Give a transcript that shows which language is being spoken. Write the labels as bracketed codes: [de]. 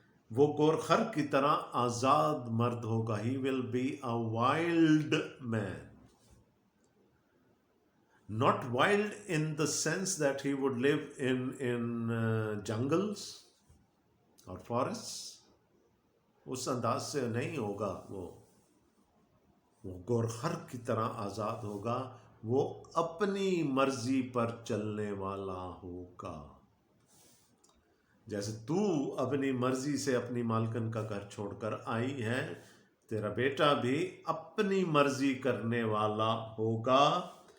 [ur] وہ گورخر کی طرح آزاد مرد ہوگا. [en] He will be a wild man. Not wild in the sense that he would live in jungles or forests. [ur] اس انداز سے نہیں ہوگا. وہ گورخر کی طرح آزاد ہوگا, وہ اپنی مرضی پر چلنے والا ہوگا. جیسے تو اپنی مرضی سے اپنی مالکن کا گھر چھوڑ کر آئی ہے, تیرا بیٹا بھی اپنی مرضی کرنے والا ہوگا.